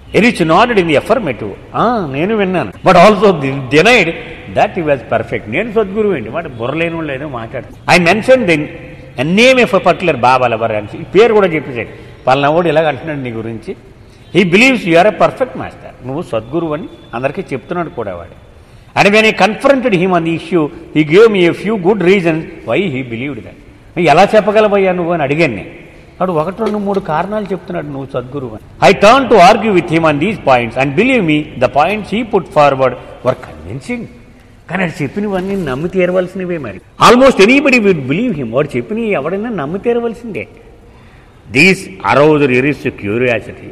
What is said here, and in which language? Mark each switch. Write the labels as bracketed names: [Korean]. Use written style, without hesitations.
[English] Erich nodded in the affirmative. [Telugu] నేను విన్నాను, [English] But also denied that he was perfect. [Telugu] నేను సద్గురువు ఏంటి, వాటి బుర్రలేని వాళ్ళు ఏదో మాట్లాడుతాను. [English] I mention then name of particular Baba lover [Telugu] అని, ఈ పేరు కూడా చెప్పేసాడు. పలానావాడు ఇలాగ అంటున్నాడు నీ గురించి. [English] He believes you are a perfect master. [Telugu] నువ్వు సద్గురువు అని అందరికీ చెప్తున్నాడు కూడా వాడు. [English] And when I confronted him on the issue, he gave me a few good reasons why he believed that. [Telugu] ఎలా చెప్పగలవయ్యా నువ్వు అని అడిగాను నేను. వాడు 1-2-3 కారణాలు చెప్తున్నాడు నువ్వు సద్గురువు అని. [English] I turned to argue with him on these points and believe me, the points he put forward were convincing. [Telugu] కానీ అది చెప్పినవన్నీ నమ్మి తీరవలసినవే. మరి [English] Almost anybody would believe him. [Telugu] వాడు చెప్పిన ఎవడైనా నమ్మి తీరవలసిందే. [English] These aroused Erich's curiosity.